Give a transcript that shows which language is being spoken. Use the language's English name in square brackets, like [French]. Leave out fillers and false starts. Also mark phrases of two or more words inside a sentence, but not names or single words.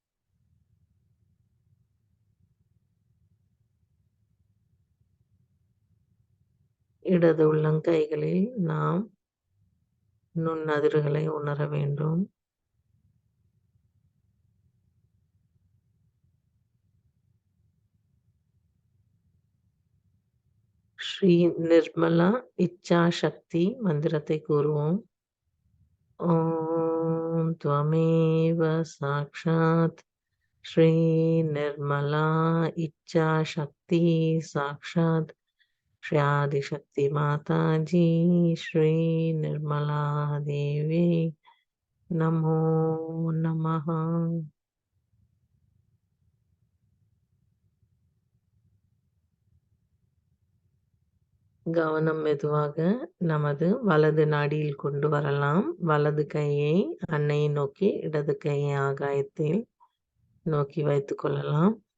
[Tamil] இடது உள்ளங்கைகளில் நாம் நுண்ணதிர்களை உணர வேண்டும். ஸ்ரீ நிர்மலா இச்சா சக்தி மந்திரத்தை கூறுவோம். [Sanskrit] ஓம் त्वमेव साक्षात् श्री निर्मला इच्छा शक्ति साक्षात श्री आदिशक्ति माता जी श्री निर्मला देवी नमो नमः. [Tamil] கவனம் மெதுவாக நமது வலது நாடியில் கொண்டு வரலாம். வலது கையை அன்னையை நோக்கி, இடது கையை ஆகாயத்தில் நோக்கி வைத்துக் கொள்ளலாம்.